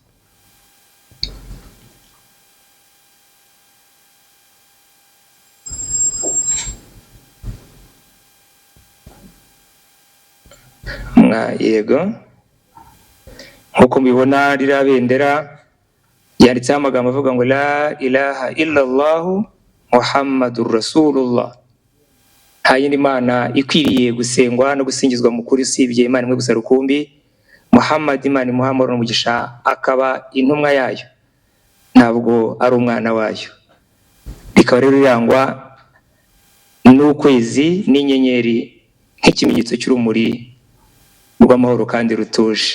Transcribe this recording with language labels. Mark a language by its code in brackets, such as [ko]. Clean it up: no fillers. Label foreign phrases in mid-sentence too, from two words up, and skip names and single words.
[rw] Yego, nkuko mubibona ririya bendera yanditseho amagambo avuga ngo [ar] لا إله إلا الله محمد رسول الله. [rw] Nta yindi mana ikwiriye gusengwa no gusingizwa mu kuri usibye Imana imwe gusa rukumbi, Muhammad Imana imuha amahoro n'umugisha, akaba intumwa yayo, ntabwo ari umwana wayo. Rikaba rero rirangwa n'ukwezi n'inyenyeri nk'ikimenyetso cy'urumuri rw'amahoro kandi rutuje.